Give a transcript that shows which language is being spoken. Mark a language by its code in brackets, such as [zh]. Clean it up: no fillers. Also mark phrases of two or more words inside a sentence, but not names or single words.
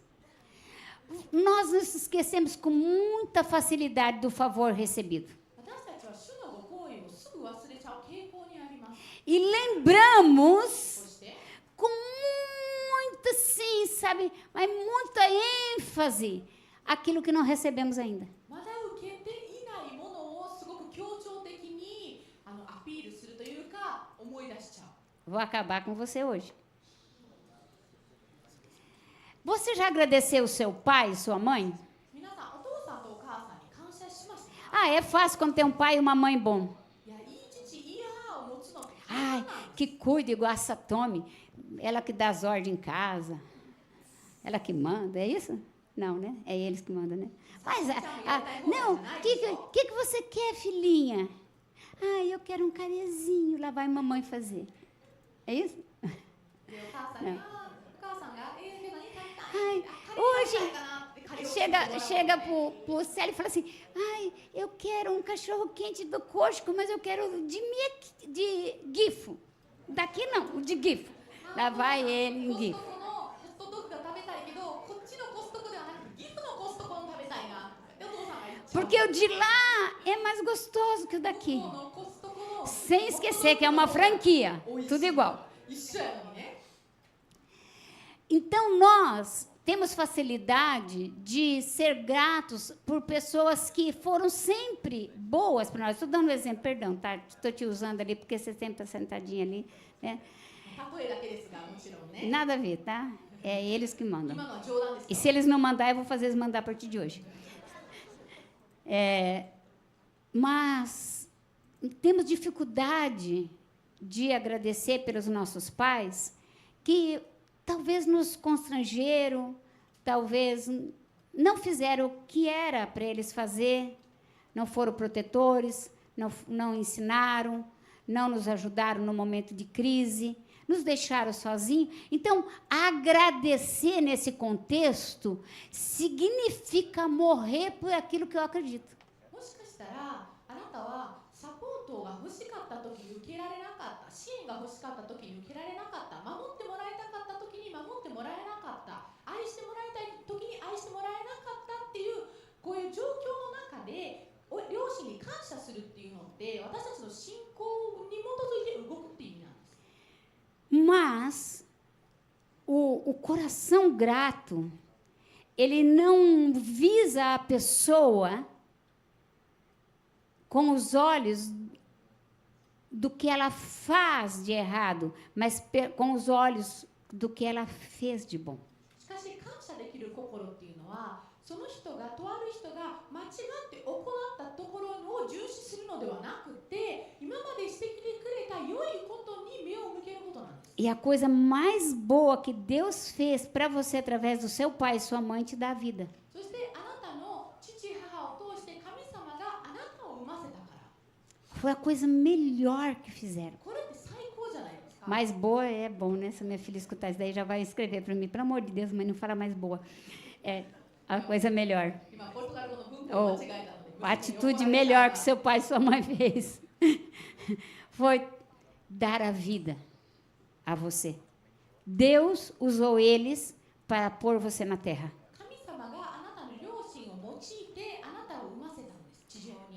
[pt] Nós nos esquecemos com muita facilidade do favor recebido. [ja] 私たちは主のご行為をすぐ忘れちゃう傾向にあります。 [pt] E lembramos [ja] そして、 [pt] com muita, sim, sabe, mas muita ênfase aquilo que não recebemos ainda. [ja] まだ受けていないものをすごく強調的にアピールするというか思い出しちゃう。 [pt] Vou acabar com você hoje. Você já agradeceu o seu pai e sua mãe? [ja] 皆さん、お父さんとお母さんに感謝しましたか？ [pt] Ah, é fácil quando tem um pai e uma mãe bom. [ja] いや、いい父、いい母を持つのって簡 [pt] Ai, [ja] 単なんです。 [pt] que cuida igual a Satome. Ela que dá as ordens em casa. Ela que manda, é isso? Não, né? É eles que mandam, né? Mas, não, o que você quer, filhinha? Ah, eu quero um carezinho. Lá vai mamãe fazer. É isso? [ja] でお母さんに、お母さんが、何食べたい？ [pt] Ai, [ja] カレー食べたいかなってカレーを作ってもらうので [pt] chega pro Célio e fala assim, ai, eu quero um cachorro quente do Costco, mas eu quero de gifo. Daqui não, de gifo. Lá vai ele em [ja] コスト [pt] gifo. [ja] コのホットドッグが食べたいけど、こっちのコストコではなく、岐阜のコストコの食べたいなってお父さんが言っちゃう。 [pt] Porque o de lá é mais gostoso que o daqui. [ja] 向こうのコストコの [pt] Sem esquecer que é uma franquia. Tudo igual. [ja] 一緒やのにね。 [pt] Então, nós temos facilidade de ser gratos por pessoas que foram sempre boas para nós. Estou dando um exemplo, perdão, tá? Estou te usando ali porque você sempre está sentadinha ali, né? [ja] 例えだけですが、もちろんね。 [pt] Nada a ver, tá? É eles que mandam. [ja] 今のは冗談です [pt] E [ja] よ。 [pt] se eles não mandar, eu vou fazer eles mandar a partir de hoje. Mas temos dificuldade de agradecer pelos nossos pais que talvez nos constrangeram, talvez não fizeram o que era para eles fazer, não foram protetores, não ensinaram, não nos ajudaram no momento de crise, nos deixaram sozinhos. Então, agradecer nesse contexto significa morrer por aquilo que eu acredito. [ja] もしかしたら、あなたはサポートが欲しかった時に受けられなかった、支援が欲しかった時に受けられなかった、守ってもらいたかった時に守ってもらえなかった、愛してもらいたい時に愛してもらえなかったっていうこういう状況の中で両親に感謝するっていうのって私たちの信仰に基づいて動くっていう意味なんです。 [pt] Mas o coração grato, ele não visa a pessoa com os olhos do que ela faz de errado, mas com os olhos do que ela fez de bom. [ja] しかし感謝できる心っていうのはその人がとある人が間違って行ったところを重視するのではなくて今までしてきてくれた良いことに目を向けることなんです。 [pt] E a coisa mais boa que Deus fez para você através do seu pai e sua mãe te dá a vida. [ja] そしてあなたの父母を通して神様があなたを産ませたから [pt] Foi a coisa melhor que fizeram. [ja] これって最高じゃないですか。 [pt] Mais boa é bom, né? Se a minha filha escutar isso daí, já vai escrever para mim. Pelo amor de Deus, mãe, não fala mais boa. É a coisa melhor. [ja] 今ポルトガル語の文法を間違えたので、 [pt] A atitude melhor que seu pai e sua mãe fez foi dar a vida a você. Deus usou eles para pôr você na terra. [ja] 神様があなたの両親を用いてあなたを産ませたんです地上に。